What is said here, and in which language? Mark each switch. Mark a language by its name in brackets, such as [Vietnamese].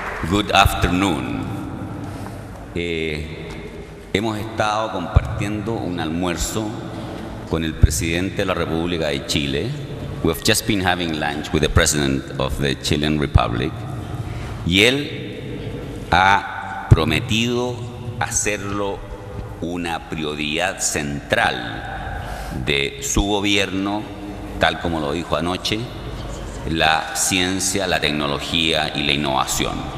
[English] Good afternoon. [Spanish] Hemos estado compartiendo un almuerzo con el presidente de la República de Chile. [English] We have just been having lunch with the President of the Chilean Republic. [Spanish] Y él ha prometido hacerlo una prioridad central de su gobierno, tal como lo dijo anoche, la ciencia, la tecnología y la innovación.